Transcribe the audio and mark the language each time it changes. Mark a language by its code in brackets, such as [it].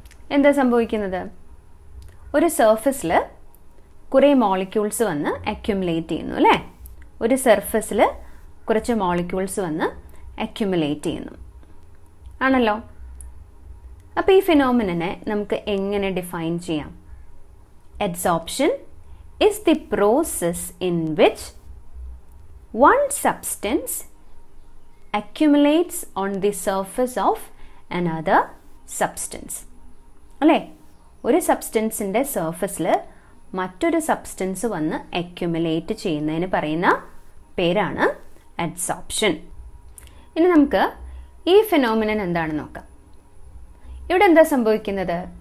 [ml] എന്താ സംഭവിക്കുന്നത്? ഒരു സർഫസിൽ കുറേ മോളിക്യൂൾസ് വന്ന് അക്യുമുലേറ്റ് ചെയ്യുന്നു അല്ലേ? ഒരു സർഫസിൽ കുറച്ച് മോളിക്യൂൾസ് വന്ന് അക്യുമുലേറ്റ് ചെയ്യുന്നു ആണല്ലോ. അപ്പോൾ ഈ ഫിനോമിനനെ നമുക്ക് എങ്ങനെ ഡിഫൈൻ ചെയ്യാം? [en] Adsorption is the process in which one substance accumulates on the surface of another substance. [ml] അല്ലേ? ഒരു സബ്സ്റ്റൻസിൻ്റെ സർഫസിൽ മറ്റൊരു സബ്സ്റ്റൻസ് വന്ന് അക്യുമുലേറ്റ് ചെയ്യുന്നതിന് പറയുന്ന പേരാണ് അഡ്സോർപ്ഷൻ. ഇനി നമുക്ക് ഈ ഫിനോമിനൻ എന്താണെന്ന് നോക്കാം. ഇവിടെ എന്താ സംഭവിക്കുന്നത്?